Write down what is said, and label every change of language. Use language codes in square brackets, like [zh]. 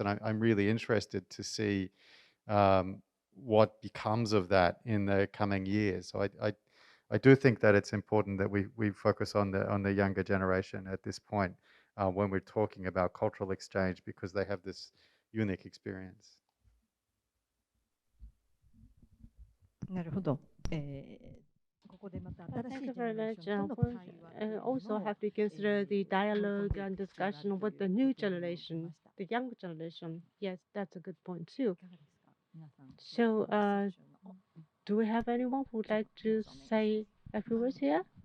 [en] And I'm really interested to see what becomes of that in the coming years. So I do think that it's important that we focus on the younger generation at this point when we're talking about cultural exchange, because they have this unique experience. [ja] なるほど。ここでまた新しいジェネレーションとの対話というのを [en] Also have to consider the dialogue and discussion with the new generation, the younger generation. Yes, that's a good point too. So, do we have anyone who would like to say a few words here?